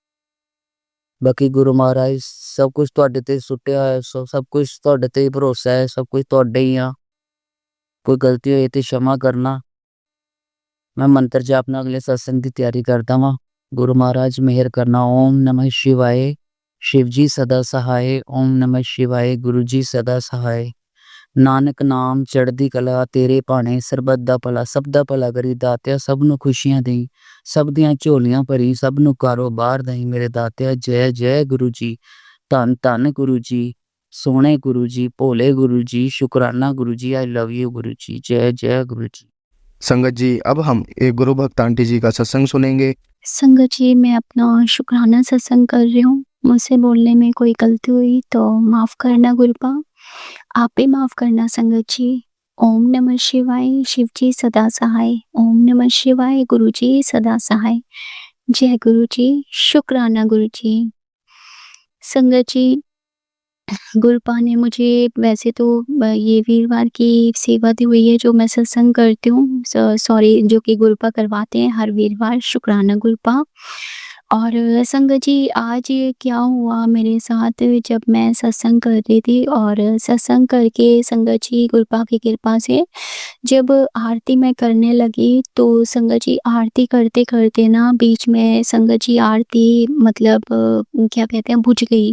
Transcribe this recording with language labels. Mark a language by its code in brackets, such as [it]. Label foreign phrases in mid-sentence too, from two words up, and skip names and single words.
[pa] ਬਾਕੀ ਗੁਰੂ ਮਹਾਰਾਜ ਸਭ ਕੁਝ ਤੁਹਾਡੇ ਤੇ ਸੁੱਟਿਆ ਹੋਇਆ, ਸਭ ਕੁਝ ਤੁਹਾਡੇ ਤੇ ਹੀ ਭਰੋਸਾ ਹੈ, ਸਭ ਕੁਝ ਤੁਹਾਡੇ ਹੀ ਆ। ਕੋਈ ਗਲਤੀ ਹੋਈ ਤੇ क्षमा ਕਰਨਾ। ਮੈਂ ਮੰਤਰ ਜਾਪ ਨਾਲ ਅਗਲੇ ਸਤਸੰਗ ਦੀ ਤਿਆਰੀ ਕਰਦਾ ਵਾਂ। ਗੁਰੂ ਮਹਾਰਾਜ ਮਿਹਰ ਕਰਨਾ। [hi] ओम नमः शिवाय, शिव जी सदा सहाय। ओम नमः शिवाय, गुरु जी सदा सहाय। [pa] ਨਾਨਕ ਨਾਮ ਚੜ੍ਹਦੀ ਕਲਾ ਤੇਰੇ ਭਾਣੇ, ਸਰਬੱਤ ਦਾ ਭਲਾ ਸਭ ਦਾ ਭਲਾ ਕਰੀ ਦਾਤਿਆ, ਸਭ ਨੂੰ ਖੁਸ਼ੀਆਂ ਦੇਈ, ਸਭ ਦੀਆਂ ਝੋਲੀਆਂ ਭਰੀ, ਸਭ ਨੂੰ ਕਾਰੋਬਾਰ ਦੇਈ ਮੇਰੇ ਦਾਤਿਆ। ਜੈ ਜੈ ਗੁਰੂ ਜੀ, ਧੰਨ ਧੰਨ ਗੁਰੂ ਜੀ, ਸੋਹਣੇ ਗੁਰੂ ਜੀ, ਭੋਲੇ गुरु जी, शुक्राना गुरु जी, [en] I love you [hi] गुरु जी, जय जय गुरु जी। संगत जी अब हम एक गुरु भक्त आंटी जी का सत्संग सुनेंगे। संगत जी मैं अपना शुक्राना सत्संग कर रही हूँ। मुझसे बोलने में कोई गलती हुई तो माफ़ करना गुरुपा, आप भी माफ़ करना संगत जी। ओम नमः शिवाय, शिव जी सदा सहाय। ओम नमः शिवाय, गुरु जी सदा सहाय। जय गुरु जी, शुक्राना गुरु जी। संगत जी गुरुपा ने मुझे वैसे तो ये वीरवार की सेवा दी हुई है जो मैं सत्संग करती हूँ, सॉरी जो कि गुरुपा करवाते हैं हर वीरवार, शुक्राना गुरुपा। और संगत जी आज क्या हुआ मेरे साथ, जब मैं सत्संग कर रही थी और सत्संग करके संगत जी गुरुपा की कृपा से जब आरती मैं करने लगी तो संगत जी आरती करते करते ना बीच में संगत जी आरती मतलब क्या कहते हैं बुझ गई।